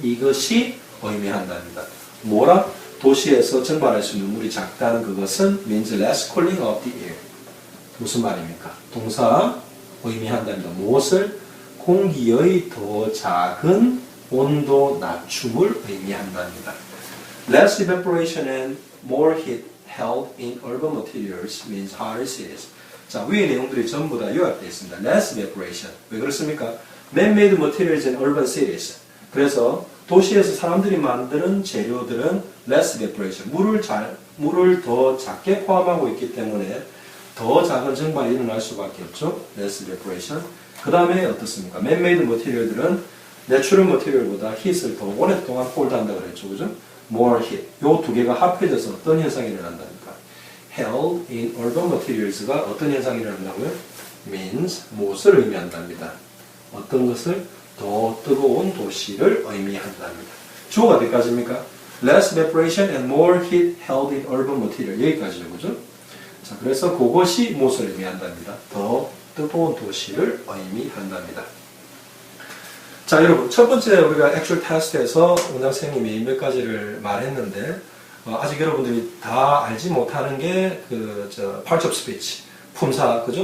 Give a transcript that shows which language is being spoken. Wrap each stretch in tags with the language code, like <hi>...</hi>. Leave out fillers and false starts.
<ko>이것이 의미한답니다. 뭐라? 도시에서 증발할 수 있는 물이 작다는 그것은</ko> <en>means less cooling of the air.</en> <ko>무슨 말입니까? 동사 의미한답니다. 무엇을? 공기의 더 작은 온도 낮춤을 의미한답니다.</ko> <en>Less evaporation and more heat held in urban materials means hotter cities.</en> <ko>자, 위의 내용들이 전부 다 요약되어 있습니다.</ko> <en>Less evaporation.</en> <ko>왜 그렇습니까?</ko> <en>Man-made materials in urban cities.</en> <ko>그래서 도시에서 사람들이 만드는 재료들은</ko> <en>less evaporation.</en> <ko>물을 더 작게 포함하고 있기 때문에 더 작은 증발이 일어날 수밖에 없죠.</ko> <en>Less evaporation.</en> <ko>그 다음에 어떻습니까? Man-made material들은 natural material보다 heat을 더 오랫동안 홀드한다 그랬죠. 그죠?</ko> <en>More heat.</en> <ko>요 두 개가 합해져서 어떤 현상이 일어난답니까? Held in urban materials가 어떤 현상이 일어난다고요? Means 무엇을 의미한답니다. 어떤 것을? 더 뜨거운 도시를 의미한답니다. 주어가 어디까지입니까?</ko> <en>Less evaporation and more heat held in urban material.</en> <ko>여기까지죠. 그죠? 자, 그래서 그것이 무엇을 의미한답니다. 더 뜨거운 도시를 의미한답니다. 자, 여러분, 첫 번째 우리가 액츄얼 테스트에서 원장 선생님이 몇 가지를 말했는데 아직 여러분들이 다 알지 못하는 게</ko> <en>parts of speech,</en> <ko>품사, 그죠?</ko>